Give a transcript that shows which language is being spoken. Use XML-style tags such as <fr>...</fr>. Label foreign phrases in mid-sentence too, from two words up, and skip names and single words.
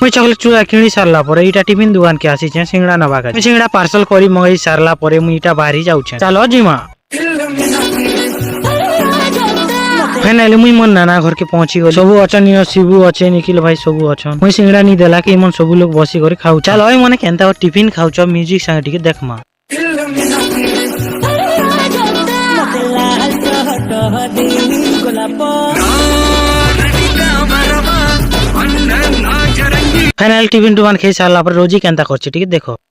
<spv>ମୁଇ ଚକଲେଟ ଚୂଡ଼ା କିନି ସାରଲା ପରେ ଇଟା ଟିଫିନ ଦୁକାନ କେ ଆସି ଛେ ସିଂଗଡ଼ା ନବା କା। ମୁଇ ସିଂଗଡ଼ା ପାର୍ସଲ କରି ମଙ୍ଗାଇ ସାରଲା ପରେ ମୁଇ ଇଟା ବାହାରି ଯାଉ ଛେ। ଚଲୋ ଜୀମା ଫାଇନାଲି ମୁଇ ମୋର ନାନା ଘର କେ ପହୁଞ୍ଚି ଗଲି। ସବୁ ଅଚନ ଶିବୁ ଅଛେ ନିଖିଲ ଭାଇ ସବୁ ଅଛନ। ମୁଇ ସିଂଗଡ଼ା ନି ଦେଲା କି ମନ ସବୁ ଲୋଗ ବସି କର ଖାଉ। ଚଲ ଓୟ ମନେ କେନତା ଟିଫିନ ଖାଉ ଛ ମ୍ୟୁଜିକ ସଙ୍ଗ ଟିକେ ଦେଖମା। ଫାଇନାଲ ଟିଫିନ ଦୁକାନ ଖାଇ ସାରଲା ପର ରୋଜି କେନତା କରଛି ଟିକେ ଦେଖୋ।</spv>